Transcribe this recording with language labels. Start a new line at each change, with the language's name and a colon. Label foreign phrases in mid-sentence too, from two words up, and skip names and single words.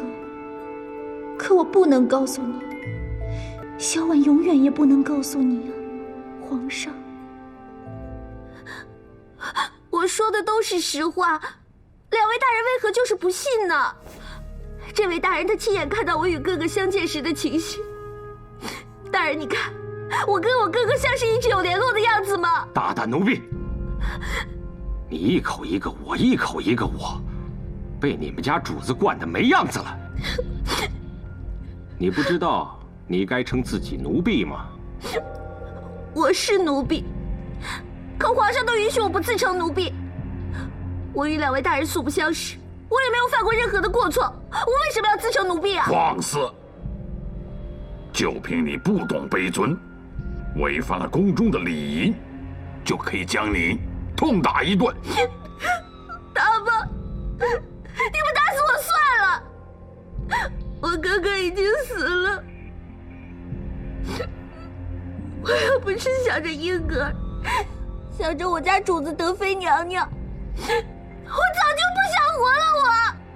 Chinese: 可我不能告訴你，小婉永遠也不能告訴你啊，皇上。我說的都是實話，兩位大人為何就是不信呢？這位大人他親眼看到我與哥哥相見時的情形。大人，你看，我跟我哥哥像是一直有聯絡的樣子嗎？大膽奴婢！你一口一個我，一口一個我，被你們家主子慣得沒樣子了。你不知道你該稱自己奴婢嗎？我是奴婢，可皇上都允許我不自稱奴婢。我與兩位大人素不相識，我也沒有犯過任何的過錯，我為什麼要自稱奴婢啊？放肆！就憑你不懂卑尊，違反了宮中的禮儀，就可以將你痛打一頓。打吧，你們打死我算了。我哥哥已經死了，我要不是想着英格爾，想着我家主子德妃娘娘，我早就不想活了。